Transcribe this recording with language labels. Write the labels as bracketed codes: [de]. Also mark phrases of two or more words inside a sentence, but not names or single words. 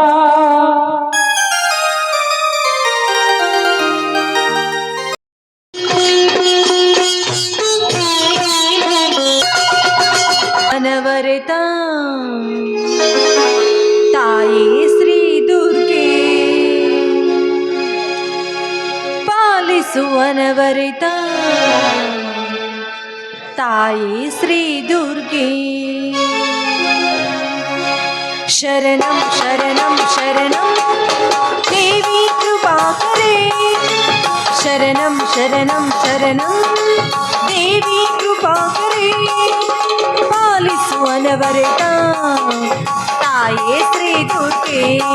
[kn] ಅನವರತ ತಾಯಿ ಶ್ರೀ ದುರ್ಗೆ ಪಾಲಿಸುವನವರತ ತಾಯಿ ಶ್ರೀ ದುರ್ಗೆ [sa] ಶರಣಂ ಶರಣಂ ಶರಣಂ ದೇವಿ ಕೃಪಾಕರೇ ಶರಣಂ ಶರಣಂ ಶರಣಂ ದೇವಿ ಕೃಪಾಕರೇ [kn] ಪಾಲಿಸುವನವರತ ತಾಯೇ ಶ್ರೀ ದುರ್ಗೆ